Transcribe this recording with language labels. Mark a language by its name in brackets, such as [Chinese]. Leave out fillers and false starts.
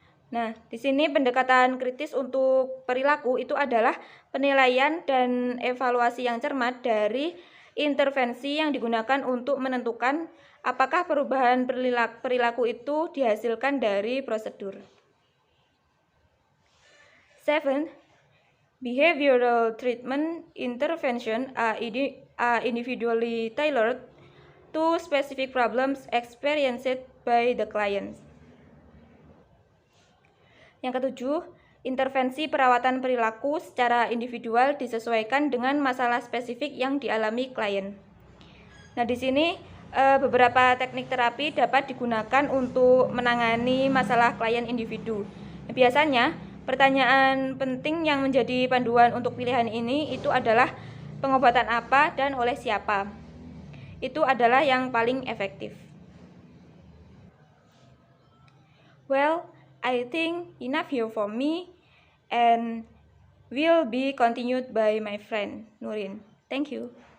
[Indonesian] Nah, di sini pendekatan kritis untuk perilaku itu adalah penilaian dan evaluasi yang cermat dari intervensi yang digunakan untuk menentukan apakah perubahan perilaku itu dihasilkan dari prosedur. [English] 7. Behavioral treatment intervention are individually tailored to specific problems experienced by the client. [Indonesian] Yang ketujuh, intervensi perawatan perilaku secara individual disesuaikan dengan masalah spesifik yang dialami klien. Nah, di sini beberapa teknik terapi dapat digunakan untuk menangani masalah klien individu. Biasanya, pertanyaan penting yang menjadi panduan untuk pilihan ini itu adalah pengobatan apa dan oleh siapa. Itu adalah yang paling efektif. [English] Well, I think enough here for me and will be continued by my friend Nurin. Thank you.